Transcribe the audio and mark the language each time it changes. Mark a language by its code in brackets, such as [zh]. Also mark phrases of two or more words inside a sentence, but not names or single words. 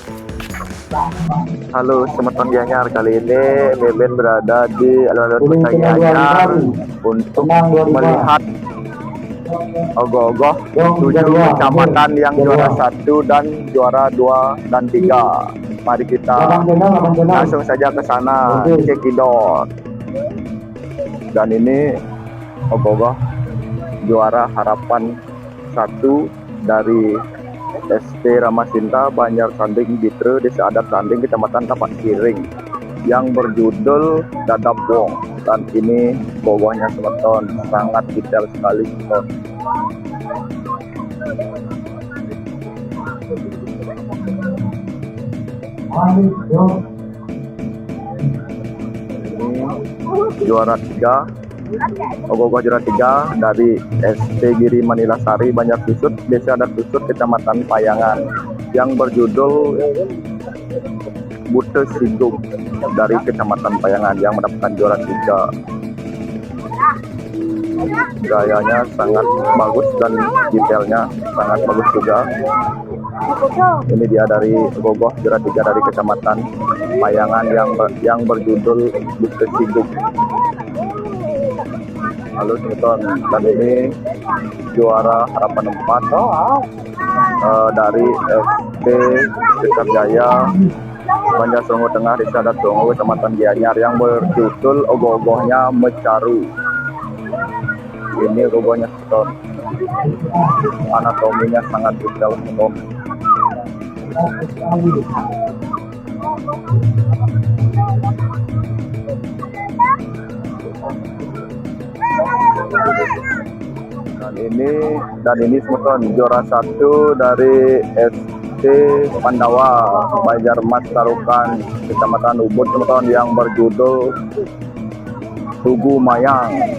[id] Halo teman-teman Gianyar, kali ini Beben berada di alun-alun Kota Gianyar untuk melihat ogoh-ogoh 7 kecamatan yang juara 1 dan juara 2 dan 3. Mari kita langsung saja ke sana, cekidot. Dan ini ogoh-ogoh juara harapan 1 dari ST Ramasinta Banjar Sanding Bitre Desa Adat Sanding Kecamatan Tapak Kiring yang berjudul Dadap Wong. Dan ini bawahnya teman-teman sangat detail sekali teman. Ini juara 3, ogoh-ogoh juara 3 dari ST Giri Manilasari Banjar Kusut Desa Adat Kusut Kecamatan Payangan yang berjudul Bute Sigum dari Kecamatan Payangan yang mendapatkan juara 3. Gayanya sangat bagus dan detailnya sangat bagus juga. Ini dia dari ogoh-ogoh juara 3 dari Kecamatan Payangan yang berjudul Bute Sigum. Halo teman-teman, dan ini juara harapan 4 dari ST Sekar Jaya Banjar Songo Tengah Desa Adat Songo Kecamatan Gianyar yang berjudul ogoh-ogohnya Mecaru. Ini ogoh-ogohnya teman, anatominya sangat detail teman. Dan ini teman juara 1 dari ST Pandawa Banjar Mas Tarukan Kecamatan Ubud teman yang berjudul Tugu Mayang.